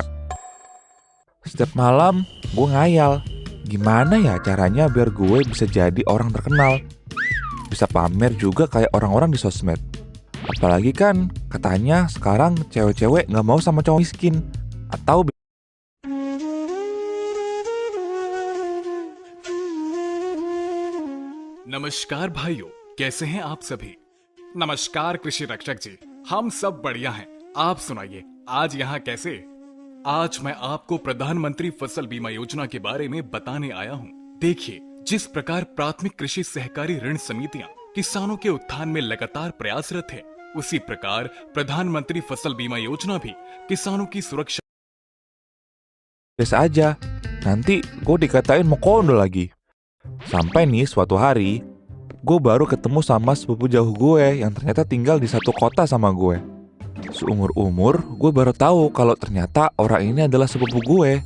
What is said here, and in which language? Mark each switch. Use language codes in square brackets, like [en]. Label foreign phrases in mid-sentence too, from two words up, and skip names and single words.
[id] Setiap malam, gue ngayal, gimana ya caranya biar gue bisa jadi orang terkenal. Bisa pamer juga kayak orang-orang di sosmed. Apalagi kan katanya sekarang cewek-cewek nggak mau sama cowok miskin. Atau [hi] नमस्कार भाइयों, कैसे हैं आप सभी। नमस्कार कृषि रक्षक जी, हम सब बढ़िया हैं। आप सुनाइए आज यहाँ कैसे। आज मैं आपको प्रधानमंत्री फसल बीमा योजना के बारे में बताने आया हूँ। देखिए, जिस प्रकार प्राथमिक कृषि सहकारी ऋण समितियाँ किसानों के उत्थान में लगातार प्रयासरत है, उसी प्रकार प्रधानमंत्री फसल बीमा योजना भी किसानों की सुरक्षा। [id] biasa aja, nanti gue dikatain mau kondo lagi. Sampai nih suatu hari, gue baru ketemu sama sepupu jauh gue yang ternyata tinggal di satu kota sama gue. Seumur-umur, gue baru tahu kalau ternyata orang ini adalah sepupu gue.